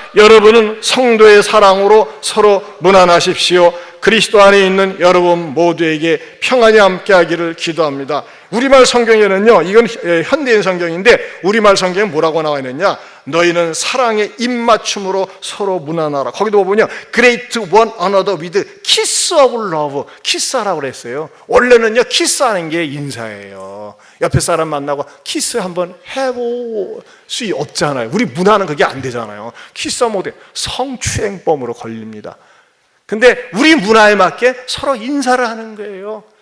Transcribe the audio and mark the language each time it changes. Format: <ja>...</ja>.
<ko>여러분은 성도의 사랑으로 서로 무난하십시오. 그리스도 안에 있는 여러분 모두에게 평안이 함께하기를 기도합니다. 우리말 성경에는요, 이건 현대인 성경인데 우리말 성경에 뭐라고 나와 있느냐? 너희는 사랑의 입맞춤으로 서로 무난하라. 거기도 보면요,</ko> <en>greet one another with kiss of love.</en> <ko>키스하라고 그랬어요. 원래는요, 키스하는 게 인사예요. 옆에 사람 만나고 키스 한번 해볼 수 없잖아요. 우리 문화는 그게 안 되잖아요. 키스하면 어때? 성추행범으로 걸립니다. 근데 우리 문화에 맞게 서로 인사를 하는 거예요.</ko>